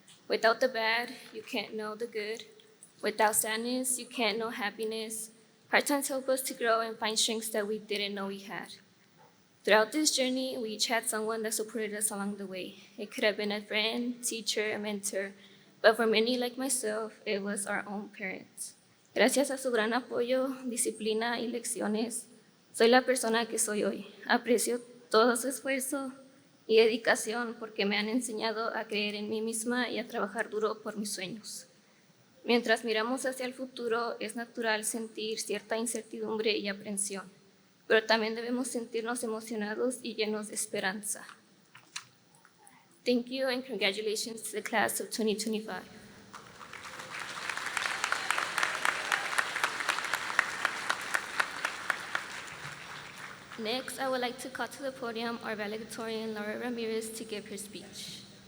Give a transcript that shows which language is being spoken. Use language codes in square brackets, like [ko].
[en] Without the bad, you can't know the good. Without sadness, you can't know happiness. Hard times help us to grow and find strengths that we didn't know we had. Throughout this journey, we each had someone that supported us along the way. It could have been a friend, teacher, a mentor, but for many like myself, it was our own parents. [es] Gracias a su gran apoyo, disciplina y lecciones, soy la persona que soy hoy. Aprecio todo su esfuerzo y dedicación porque me han enseñado a creer en mí misma y a trabajar duro por mis sueños. Mientras miramos hacia el futuro, es natural sentir cierta incertidumbre y aprensión, pero también debemos sentirnos emocionados y llenos de esperanza. [en] Thank you and congratulations to the class of 2025. Next, I would like to call to the podium our valedictorian, Laura Ramirez, to give her speech.